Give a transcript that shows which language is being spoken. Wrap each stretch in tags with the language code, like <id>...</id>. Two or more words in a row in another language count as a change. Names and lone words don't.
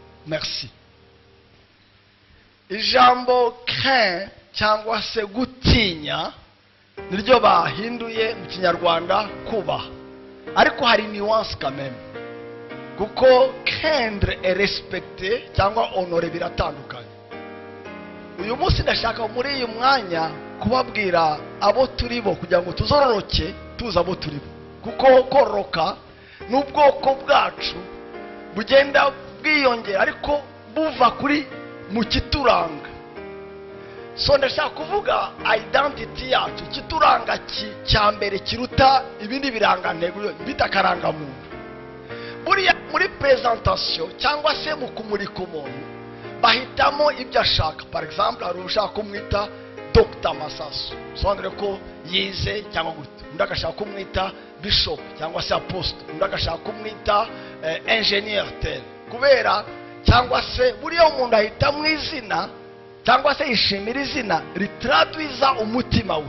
<rw>merci. Ijambo craint cyangwa se gutinya niryo bahinduye mu Kinyarwanda kubaha, ariko hari</rw> <fr>nuance quand même,</fr> <rw>kuko</rw> <fr>craindre et respecter</fr> <rw>cyangwa honorer biratandukanye. Uyu munsi ndashaka muri uyu mwanya kubabwira abo turibo kugira ngo tuzororoke tuza abo turibo, kuko kororoka n'ubwoko bwacu bugenda bwiyongera ariko buva kuri mu kituranga. So ndashaka kuvuga identity yacu, kituranga cya mbere kiruta ibindi birangantego bita karanga muntu. Buriya muri presentation cyangwa se mu kumurika umuntu bahitamo ibyo ashaka.</rw> <fr>Par exemple,</fr> <rw>hari ushaka kumwita Dr Masasu, sondre ko yize cyangwa gute. Undi agashaka kumwita Bishop cyangwa se Apostle, undi agashaka kumwita Engineer tel. Kubera cyangwa se buriya umuntu ahita mu izina cyangwa se yishimira izina ritraduiza umutima we.</rw>